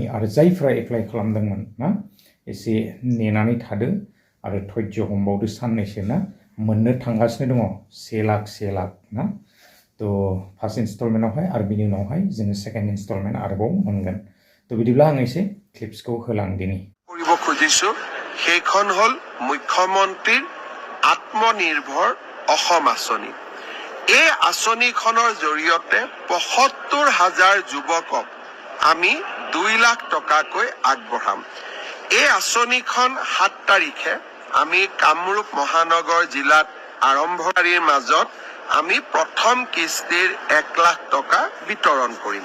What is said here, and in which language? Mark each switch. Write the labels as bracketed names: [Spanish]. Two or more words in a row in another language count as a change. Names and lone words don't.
[Bodo] आरो जायफ्रा एप्लाइ खालामदोंमोन ना, एसे नेनानै थादो आरो धैर्य हमबावदो साननैसो ना। मोननो थांगासिनो दङ 1 लाख ना। थ' [English] first installment [Bodo] आरो बिनि उनावहाय जोङो [English] second installment [Bodo] आरोबाव मोनगोन। थ' बिदिब्ला आं एसे क्लिप्सखौ होलांदिनि। [Assamese] কৰিব খুজিছো সেইখন হ'ল মুখ্যমন্ত্ৰীৰ আত্মনিৰ্ভৰ অসম আঁচনি। এই আঁচনিখনৰ জৰিয়তে ৭৫,০০০ যুৱকক আমি 2 লাখ টকাকৈ আগবঢ়াম। এই আঁচনিখন 7 তাৰিখে আমি কামৰূপ মহানগৰ জিলাত আৰম্ভকাৰীৰ মাজত আমি প্ৰথম কিস্তিৰ 1 লাখ টকা বিতৰণ কৰিম।